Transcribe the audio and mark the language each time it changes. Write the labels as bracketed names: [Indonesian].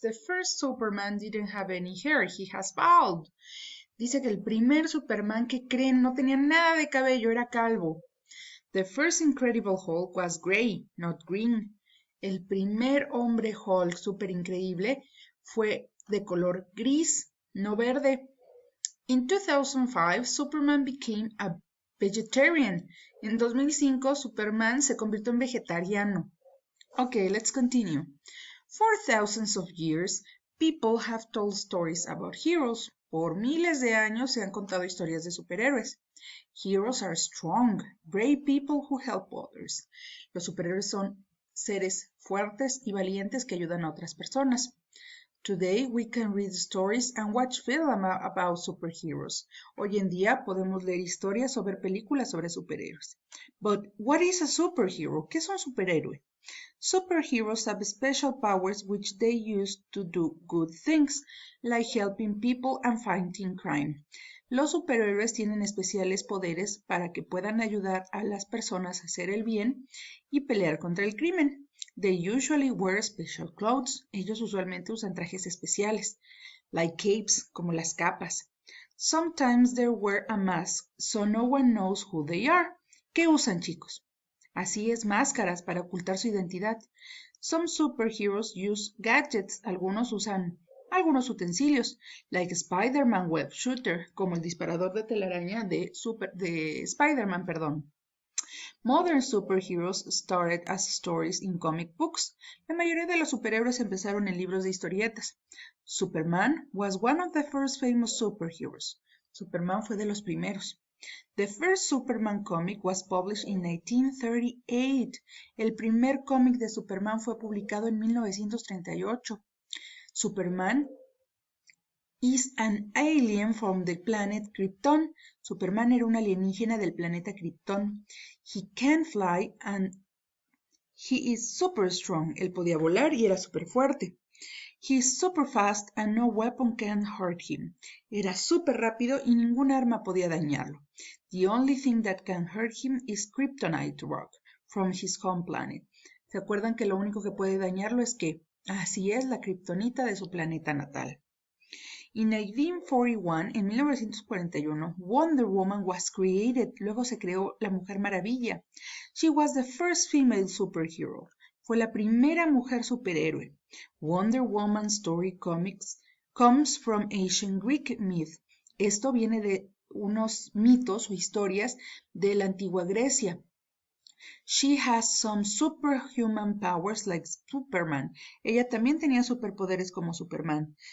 [English] The first Superman didn't have any hair. He has bald. [Spanish] Dice que el primer Superman que creen no tenía nada de cabello, era calvo. [English] The first Incredible Hulk was gray, not green. [Spanish] El primer hombre Hulk super increíble fue de color gris, no verde. [English] In 2005, Superman became a vegetarian. [Spanish] En 2005, Superman se convirtió en vegetariano. [English] Okay, let's continue. For thousands of years, people have told stories about heroes. [Spanish] Por miles de años se han contado historias de superhéroes. [English] Heroes are strong, brave people who help others. [Spanish] Los superhéroes son seres fuertes y valientes que ayudan a otras personas. [English] Today we can read stories and watch films about superheroes. [Spanish] Hoy en día podemos leer historias o ver películas sobre superhéroes. [English] But what is a superhero? [Spanish] ¿Qué es un superhéroe? [English] Superheroes have special powers which they use to do good things, like helping people and fighting crime. [Spanish] Los superhéroes tienen especiales poderes para que puedan ayudar a las personas a hacer el bien y pelear contra el crimen. [English] They usually wear special clothes. [Spanish] Ellos usualmente usan trajes especiales, [English] like capes, [Spanish] como las capas. [English] Sometimes they wear a mask so no one knows who they are. [Spanish] ¿Qué usan, chicos? Así es, máscaras para ocultar su identidad. [English] Some superheroes use gadgets. [Spanish] Algunos usan algunos utensilios, [English] like Spider-Man web shooter, [Spanish] como el disparador de telaraña de Spider-Man, perdón. [English] Modern superheroes started as stories in comic books. [Spanish] La mayoría de los superhéroes empezaron en libros de historietas. [English] Superman was one of the first famous superheroes. [Spanish] Superman fue de los primeros. [English] The first Superman comic was published in 1938. [Spanish] El primer cómic de Superman fue publicado en 1938. [English] Superman is an alien from the planet Krypton. [Spanish] Superman era un alienígena del planeta Krypton. [English] He can fly and he is super strong. [Spanish] Él podía volar y era super fuerte. [English] He is super fast and no weapon can hurt him. [Spanish] Era super rápido y ningún arma podía dañarlo. [English] The only thing that can hurt him is kryptonite rock from his home planet. [Spanish] ¿Se acuerdan que lo único que puede dañarlo es qué? Así es, la kriptonita de su planeta natal. [English] In 1941, [Spanish] en 1941, [English] Wonder Woman was created. [Spanish] Luego se creó la Mujer Maravilla. [English] She was the first female superhero. [Spanish] Fue la primera mujer superhéroe. [English] Wonder Woman story comics comes from ancient Greek myth. [Spanish] Esto viene de unos mitos o historias de la antigua Grecia. [English] She has some superhuman powers like Superman. [Spanish] Ella también tenía superpoderes como Superman.